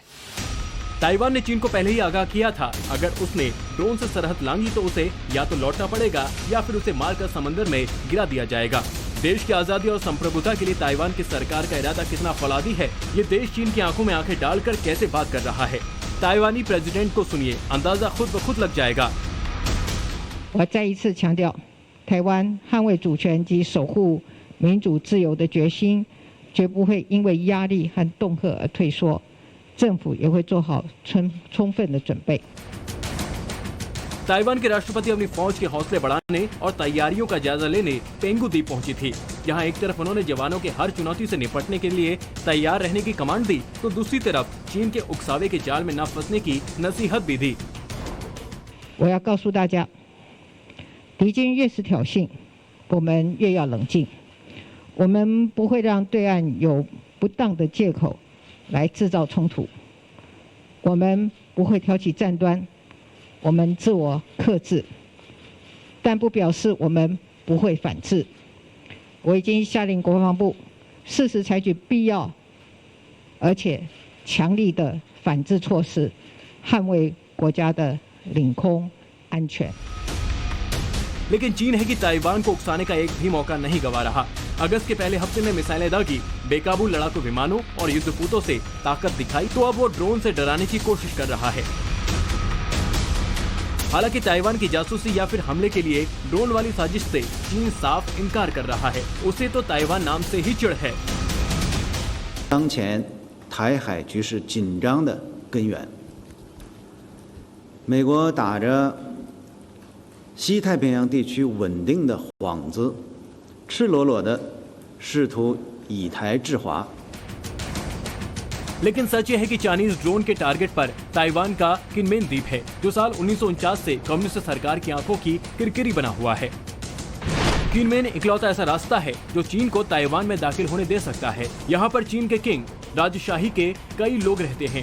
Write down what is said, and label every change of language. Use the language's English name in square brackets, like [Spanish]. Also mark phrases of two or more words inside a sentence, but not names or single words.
[Hindi] ताइवान ने चीन को पहले ही आगाह किया था, अगर उसने ड्रोन से सरहद लांघी तो उसे या तो लौटना पड़ेगा या फिर उसे मारकर समंदर में गिरा दिया जाएगा। देश की आजादी और संप्रभुता के लिए ताइवान की सरकार का इरादा कितना फौलादी है, ये देश चीन की आंखों में आंखें डालकर कैसे बात कर रहा है। ताइवानी प्रेसिडेंट को सुनिए, अंदाजा खुद ब खुद लग जाएगा। [Chinese] 我再一次强调，台湾捍卫主权及守护民主自由的决心，绝不会因为压力和恫吓而退缩。政府也会做好充分的准备。 [Hindi] ताइवान के राष्ट्रपति अपनी फौज के हौसले बढ़ाने और तैयारियों का जायजा लेने पेंगू द्वीप पहुंची थी। यहाँ एक तरफ उन्होंने जवानों के हर चुनौती से निपटने के लिए तैयार रहने की कमांड दी, तो दूसरी तरफ चीन के उकसावे के जाल में न फंसने की नसीहत भी दी। [Chinese] 我要告诉大家，敌军越是挑衅，我们越要冷静。我们不会让对岸有不当的借口来制造冲突。我们不会挑起战端。我们自我克制，但不表示我们不会反制。我已经下令国防部适时采取必要而且强力的反制措施，捍卫国家的领空安全。 [Hindi] लेकिन चीन है कि ताइवान को उकसाने का एक भी मौका नहीं गंवा रहा। अगस्त के पहले हफ्ते में मिसाइलें दागी, बेकाबू लड़ाकू विमानों और युद्धपोतों से ताकत दिखाई, तो अब वो ड्रोन से डराने की कोशिश कर रहा है। हालांकि ताइवान की जासूसी या फिर हमले के लिए ड्रोन वाली साजिश से चीन साफ इनकार कर रहा है। उसे तो ताइवान नाम से ही चिढ़ है। [Chinese] 当前台海局势紧张的根源，美国打着西太平洋地区稳定的幌子，赤裸裸的试图以台制华。 [Hindi] लेकिन सच यह है कि [English] Chinese drone [Hindi] के टारगेट पर ताइवान का किनमेन द्वीप है, जो साल 1949 से कम्युनिस्ट सरकार की आंखों की किरकिरी बना हुआ है। किनमेन इकलौता ऐसा रास्ता है जो चीन को ताइवान में दाखिल होने दे सकता है। यहाँ पर चीन के किंग, राजशाही के कई लोग रहते हैं।